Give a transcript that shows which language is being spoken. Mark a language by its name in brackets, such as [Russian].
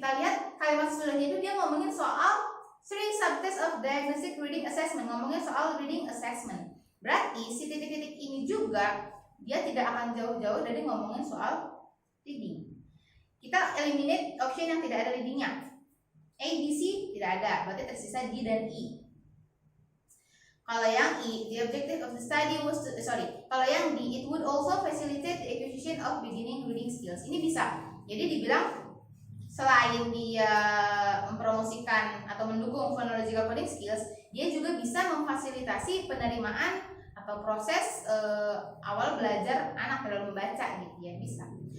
[Indonesian] Kita lihat kalimat sesudahnya itu dia ngomongin soal [English] 3 subtests of diagnostic reading assessment, [Indonesian] ngomongin soal reading assessment. Berarti si titik-titik ini juga dia tidak akan jauh-jauh dari ngomongin soal reading. Kita eliminate option yang tidak ada readingnya. A, B, C tidak ada, berarti tersisa D dan E. Kalau yang E, [English] the objective of the study was to, [Indonesian] kalau yang D, [English] it would also facilitate the acquisition of beginning reading skills. [Indonesian] Ini bisa. Jadi dibilang selain dia mempromosikan atau mendukung phonological coding skills, dia juga bisa memfasilitasi penerimaan atau proses awal belajar anak dalam membaca gitu ya, bisa.